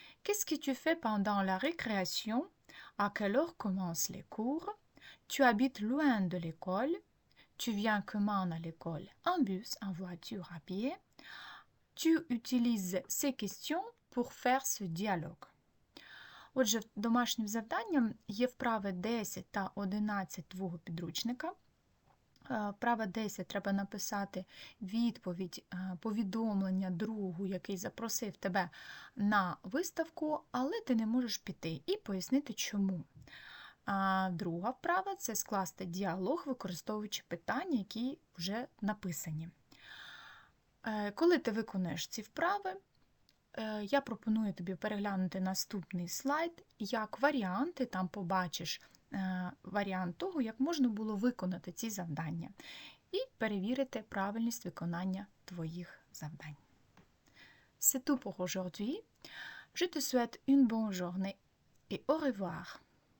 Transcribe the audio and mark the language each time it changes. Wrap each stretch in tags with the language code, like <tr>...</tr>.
<fr>Qu'est-ce que tu fais pendant la récréation? À quelle heure commencent les cours? Tu habites loin de l'école? Tu viens comment à l'école? En bus, en voiture, à pied? Tu utilises ces questions pour faire ce dialogue.</fr> <uk>Отже, домашнім завданням є вправи 10 та 11 твого підручника. Вправа 10 треба написати відповідь, повідомлення другу, який запросив тебе на виставку, але ти не можеш піти, і пояснити чому. А друга вправа – це скласти діалог, використовуючи питання, які вже написані. Коли ти виконаєш ці вправи, я пропоную тобі переглянути наступний слайд. Як варіант, ти там побачиш варіант того, як можна було виконати ці завдання. І перевірити правильність виконання твоїх завдань.</uk> <fr>C'est tout pour aujourd'hui. Je te souhaite une bonne journée et au revoir.</fr>